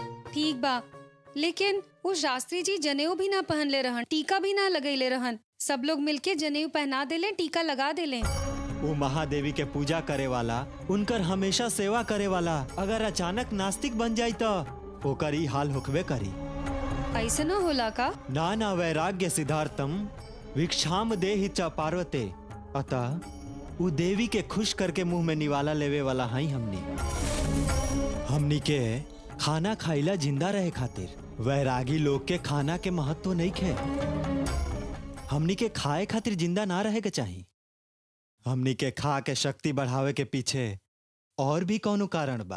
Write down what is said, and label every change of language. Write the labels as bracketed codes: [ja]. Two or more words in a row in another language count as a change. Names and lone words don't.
[bho] ठीक बा, लेकिन वो शास्त्री जी जनेऊ भी ना पहन ले रहन, टीका भी ना लगैले रहन। सब लोग मिलके जनेऊ पहना देले, टीका लगा देले। वो महादेवी के पूजा करे वाला, उनकर हमेशा सेवा करे वाला अगर अचानक नास्तिक बन जाई तो ओकर ही हाल होकबे करी। ऐसा न होला का? ना ना [sa] वैराग्य सिद्धार्थम भिक्षाम देहि च पार्वते। [bho] अतः वो देवी के खुश करके मुंह में निवाला लेवे वाला हई हमनी के खाना खाइला जिंदा रहे खातिर। वैरागी लोग के खाना के महत्व नहीं खे। हमनी के खाए खातिर जिंदा ना रहे के चाहिए। हमनी के खा के शक्ति बढ़ावे के पीछे और भी कौनो कारण बा।